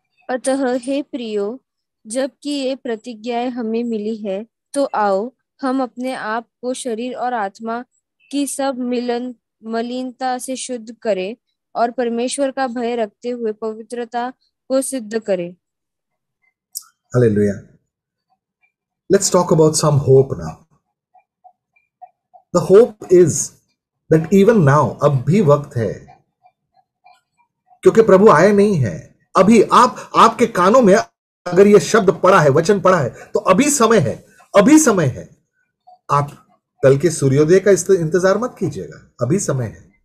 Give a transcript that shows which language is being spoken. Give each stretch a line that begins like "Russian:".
Hindi: अतः हे प्रियो, जबकि ये प्रतिज्ञाएं हमें मिली है, तो आओ हम अपने आप को शरीर और आत्मा की सब मलिनता से शुद्ध करें और परमेश्वर का भय रखते हुए पवित्रता को सिद्ध करें। Hallelujah.
English: Let's talk about some hope now. The hope is that even now,
Hindi: अब भी वक्त है, क्योंकि प्रभु आए नहीं है। अभी आपके कानों में अगर यह शब्द पड़ा है, वचन पड़ा है, तो अभी समय है, अभी समय है। आप कल के सूर्योदय का इंतजार मत कीजिएगा, अभी समय है।